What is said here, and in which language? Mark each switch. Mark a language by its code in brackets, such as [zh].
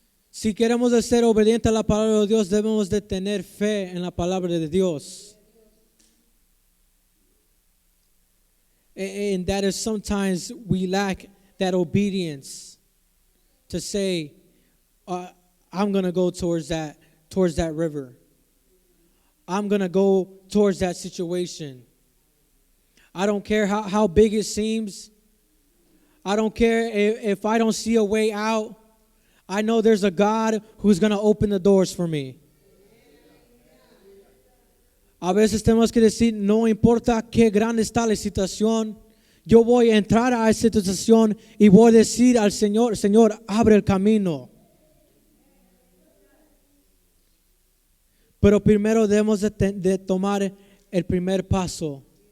[es] Si queremos ser obedientes a la palabra de Dios, debemos de tener fe en la palabra de Dios. [en] And that is sometimes we lack that obedience to say, I'm going to go towards that river. I'm going to go towards that situation. I don't care how big it seems. I don't care if I don't see a way out. I know there's a God who's going to open the doors for me. [es] A veces tenemos que decir, no importa qué grande está la situación, yo voy a entrar a esa situación y voy a decir al Señor, Señor, abre el camino. Pero primero debemos de tomar el primer paso.